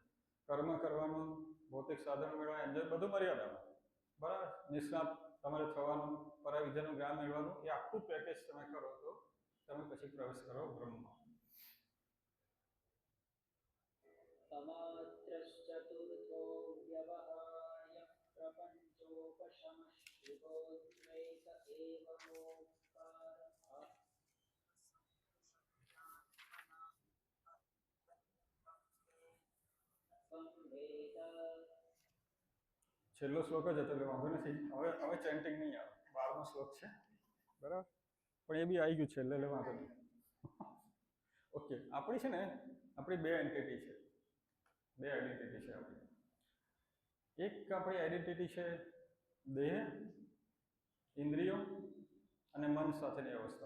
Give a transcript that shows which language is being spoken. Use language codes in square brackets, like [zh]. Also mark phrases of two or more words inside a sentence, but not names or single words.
[gu] કર્મ કરવાનું, ભૌતિક સાધનો મેળવવા, એન્જોય, બધું મર્યાદામાં. બરાબર, નિષ્ણાત તમારે થવાનું, પરાવિદ્યાનું જ્ઞાન મેળવવાનું, એ આખું પેકેજ તમે કરો તો તમે પછી પ્રવેશ કરો બ્રહ્મમાં. [sa] અમાત્રશ્ચતુર્થો व्यवहाय प्रपञ्चोपशमश्चिरोद्वैत एवमोक्कारः संवेद [gu] છેલ્લો શ્લોક જ હતો એટલે વાંધો નથી. હવે ચેન્ટિંગ નહીં આવે. 12મો શ્લોક છે બરાબર, પણ એ બી આવી ગયું છેલ્લે એટલે વાંધો નહીં. ઓકે, આપણી છે ને આપણી બે એન્ટિટી છે, બે આઈડેન્ટિટી છે આપણી. એક આપણી આઈડેન્ટિટી છે દેહ, ઇન્દ્રિયો અને મન સાથેની અવસ્થાઓ.